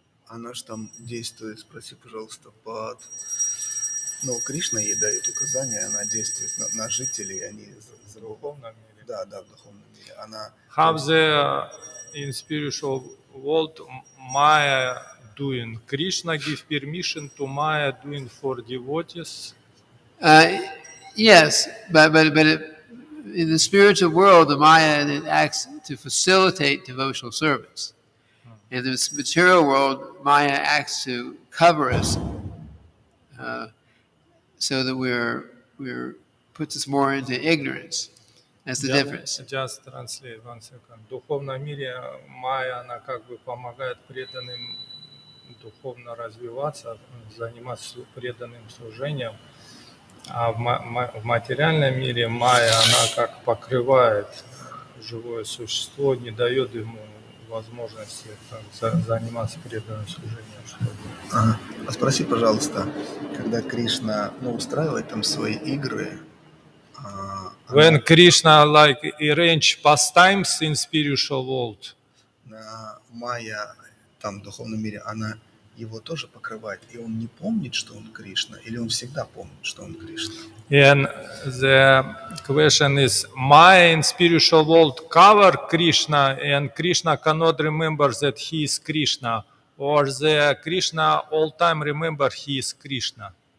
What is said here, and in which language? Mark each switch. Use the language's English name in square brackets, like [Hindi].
[Russian] Она же там действует, спроси, пожалуйста, под Но Кришна ей дает указания, она действует на жителей, они В духовном мире. Да, в духовном мире. Она... [English] How the in spiritual world Maya doing? Krishna give permission to Maya doing for devotees. Yes, in the spiritual world, the Maya it acts to facilitate devotional service. In this material world, Maya acts to cover us, so that we're puts us more into ignorance. That's the difference. Just translate 1 second. [Russian] В духовном мире Майя, она как бы помогает преданным духовно развиваться, заниматься преданным служением. А в материальном мире Майя, она как покрывает живое существо, не дает ему возможности заниматься преданным служением. Ага. А спроси, пожалуйста, когда Кришна устраивает там свои игры, [English] When Krishna like arrange pastimes in spiritual world, [Russian] Майя там в духовном мире, она его тоже покрывает, и он не помнит, что он Кришна, или он всегда помнит, что он Кришна? [English] and the question is, Maya in spiritual world cover Krishna, and Krishna cannot remember that he is Krishna, or the Krishna all time remember he is Krishna.